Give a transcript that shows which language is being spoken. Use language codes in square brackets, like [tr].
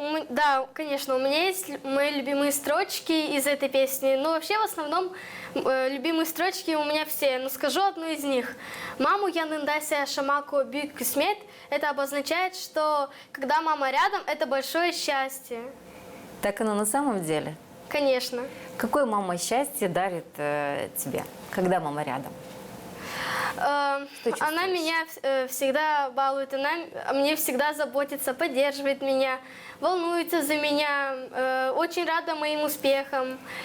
[ru] Да, конечно, у меня есть мои любимые строчки из этой песни. Но вообще в основном любимые строчки у меня все. Но скажу одну из них. [tr] Маму yanındaysa yaşamak o büyük kısmet. [ru] Это обозначает, что когда мама рядом, это большое счастье. Так оно на самом деле? Конечно. Какое мама счастье дарит тебе, когда мама рядом? чувствуешь? Она меня всегда балует, она мне всегда заботится, поддерживает меня, волнуется за меня, очень рада моим успехам.